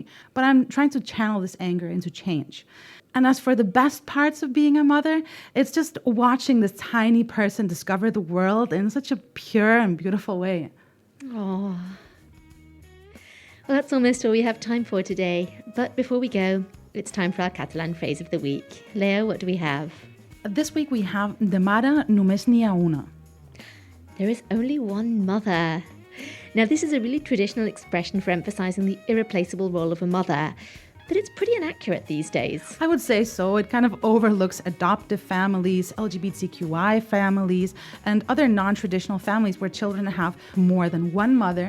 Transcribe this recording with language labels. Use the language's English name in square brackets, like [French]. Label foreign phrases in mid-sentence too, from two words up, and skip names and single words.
[English] But I'm trying to channel this anger into change. And as for the best parts of being a mother, it's just watching this tiny person discover the world in such a pure and beautiful way. Oh. Well, that's almost all we have time for today. But before we go, it's time for our Catalan phrase of the week. Leo, what do we have? This week we have [Catalan] de mare només n'hi ha una. [English] There is only one mother. Now, this is a really traditional expression for emphasizing the irreplaceable role of a mother, but it's pretty inaccurate these days. I would say so. It kind of overlooks adoptive families, LGBTQI families, and other non-traditional families where children have more than one mother.